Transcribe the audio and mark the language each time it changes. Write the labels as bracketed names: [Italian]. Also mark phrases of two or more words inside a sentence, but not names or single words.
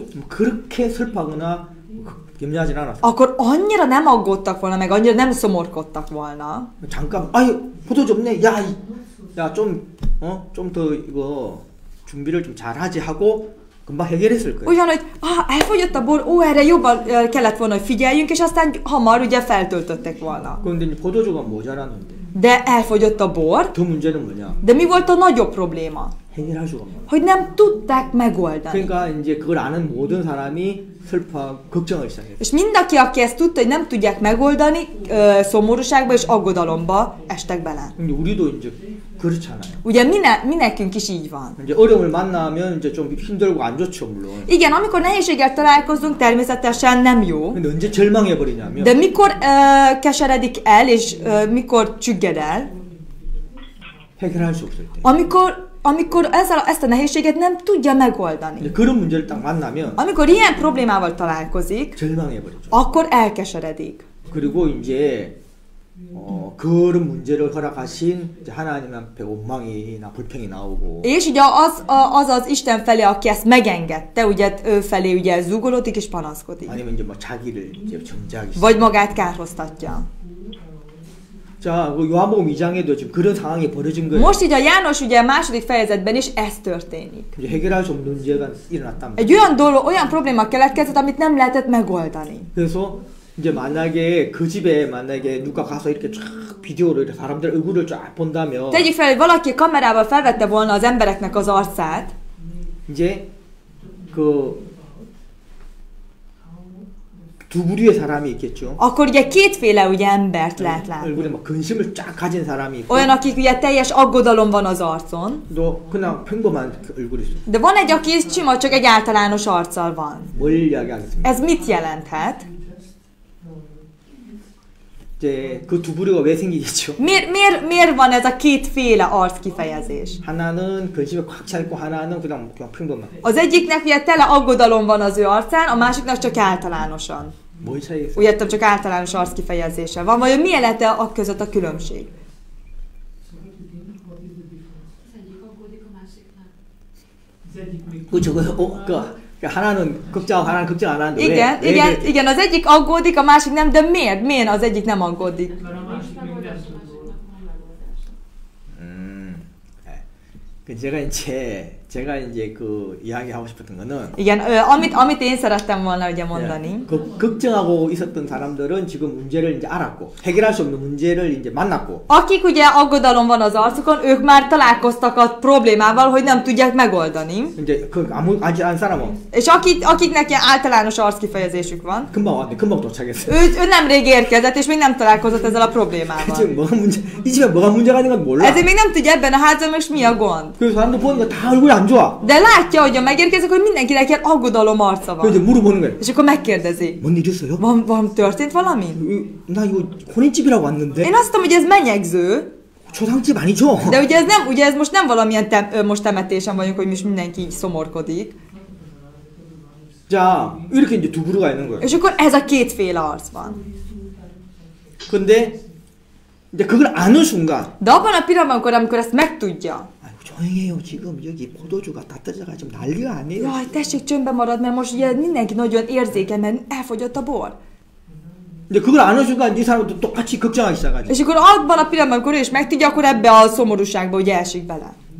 [Korean] 그렇게 슬퍼하거나 염려하진 않았어요. [Hungarian] akkor annyira nem aggódtak volna, meg annyira nem szomorkodtak volna. [Korean] 잠깐, 포도주 없네. 야, 좀 더 이거 준비를 좀 잘하지 하고 금방 해결했을 거예요. [Hungarian] Olyan, hogy elfogyott a bor, erre jobban kellett volna, hogy figyeljünk, és aztán hamar ugye feltöltöttek volna. [Korean] 그런데 이제 포도주가 모자랐는데. [Hungarian] De elfogyott a bor. [Korean] 더 문제는 뭐냐? [Hungarian] De mi volt a nagyobb probléma? [Korean] 해결할 수가 없는 거예요. [Hungarian] hogy nem tudták megoldani. [Korean] 그러니까 이제 그걸 아는 모든 사람이 슬퍼하고 걱정을 시작했어요. [Hungarian] És mindenki, aki ezt tudta, hogy nem tudják megoldani, szomorúságba és aggodalomba estek bele. [Korean] 근데 우리도 이제 그렇잖아요. [Hungarian] Ugye mi nekünk is így van. [Korean] 이제 어려움을 만나면 이제 좀 힘들고 안 좋죠, 물론. [Hungarian] Igen, amikor nehézséggel találkozunk, természetesen nem jó. [Korean] 근데 언제 절망해 버리냐면 [Hungarian] De mikor keseredik el, és mikor csügged el, [Korean] 해결할 수 없을 때. [Hungarian] amikor ezt a nehézséget nem tudja megoldani. [Korean] 이제 그런 문제를 딱 만나면 [Hungarian] Amikor ilyen problémával találkozik, [Korean] 절망해 버리죠. [Hungarian] akkor elkeseredik. [Korean] 그리고 이제 그런 문제를 허락하신 이제 하나님 앞에 원망이나 불평이 나오고. [Hungarian] És ugye az Isten felé, aki ezt megengedte, ugye ő felé ugye zúgolódik és panaszkodik. [Korean] 아니면 이제 뭐 자기를 이제 정죄하기 시작. [Hungarian] Vagy magát kárhoztatja. [Korean] 자, 그 요한복음 2장에도 지금 그런 상황이 벌어진 거예요. [Hungarian] Most így a János ugye a második fejezetben is ez történik. [Korean] 이제 해결할 수 없는 문제가 일어났단 말이에요. [Hungarian] Egy olyan dolog, olyan probléma keletkezett, amit nem lehetett megoldani. [Korean] 그래서 이제 만약에 그 집에 만약에 누가 가서 이렇게 쫙 비디오로 이렇게 사람들 얼굴을 쫙 본다면 [Hungarian] Tegyük fel, hogy valaki kamerával felvette volna az embereknek az arcát, [Korean] 이제 그 두 부류의 사람이 있겠죠. [Hungarian] akkor ugye kétféle ugye embert lehet látni. [Korean] 얼굴에 막 근심을 쫙 가진 사람이 있고 [Hungarian] Olyan, akik ugye teljes aggodalom van az arcon, [Korean] 또 그냥 평범한 그 얼굴이 있어요. [Hungarian] de van egy, aki sima, csak egy általános arccal van. [Korean] 뭘 이야기하겠습니까? [Hungarian] Ez mit jelenthet? [Korean] 이제 그 두 부류가 왜 생기겠죠? [Hungarian] Miért van ez a kétféle arc kifejezés? [Korean] 하나는 근심에 꽉 차 있고 하나는 그냥 평범한. [Hungarian] Az egyiknek ugye tele aggodalom van az ő arcán, a másiknak csak általánosan. [Korean] 뭘 차이겠어요? [Hungarian] Úgy értem, csak általános arc kifejezése van. Vajon mi lehet a között a különbség? [Korean] 그렇죠. 그 하나는 걱정하고 하나는 걱정 안 하는데 [Hungarian] Igen, [Korean] 왜? [Hungarian] igen, igen, az egyik aggódik, a másik nem, de miért? Miért az egyik nem aggódik? [Korean] 제가 이제 그 이야기하고 싶었던 거는 [Hungarian] Igen, amit én szerettem volna ugye mondani. [Korean] 그 걱정하고 있었던 사람들은 지금 문제를 이제 알았고 해결할 수 없는 문제를 이제 만났고 [Hungarian] Akik ugye aggodalom van az arcukon, ők már találkoztak a problémával, hogy nem tudják megoldani. [Korean] 이제 그 아직 안 사람은 [Hungarian] És akiknek ilyen általános arckifejezésük van, [Korean] 금방 왔네, 금방 도착했어. [Hungarian] ő nemrég érkezett, és még nem találkozott ezzel a problémával. [Korean] 지금 뭐가 문제? 이 집에 뭐가 문제가 있는 건 몰라. [Hungarian] Ezért még nem tudja ebben a házban most mi a gond. [Korean] 그 사람들 보니까 다 얼굴이 안 좋아. [Hungarian] De látja, hogy megérkezik, hogy mindenkinek ilyen aggodalom arca [Korean] 그 이제 [Hungarian] van. [Korean] 물어보는 거예요. [Hungarian] És akkor megkérdezi. [Korean] 뭔 일 있어요? [Hungarian] Van történt valami? [Korean] 나 이거 혼인집이라고 왔는데 [Hungarian] Én azt hittem, hogy ez menyegző, [Korean] 초상집 a니죠? [Hungarian] de ugye ez most nem valamilyen most temetésen vagyunk, hogy most mindenki így szomorkodik. [Korean] 자, 이렇게 이제 두 부류가 있는 거예요. [Hungarian] És akkor ez a kétféle arc van. [Korean] 근데 이제 그걸 아는 순간 [Hungarian] De abban a pillanatban, amikor ezt megtudja, [Korean] 아이고 조용히 해요. 지금 여기 포도주가 다 떨어져가 지금 난리가 아니에요. [Hungarian] jaj, tessék csöndbe marad, mert most ugye mindenki nagyon érzékeny, mert elfogyott a bor. [Korean] 이제 그걸 아는 순간 이 사람도 똑같이 걱정하기 시작하죠. [Hungarian] És akkor abban a pillanatban, amikor ő is megtudja, akkor ebbe a szomorúságba ugye esik bele.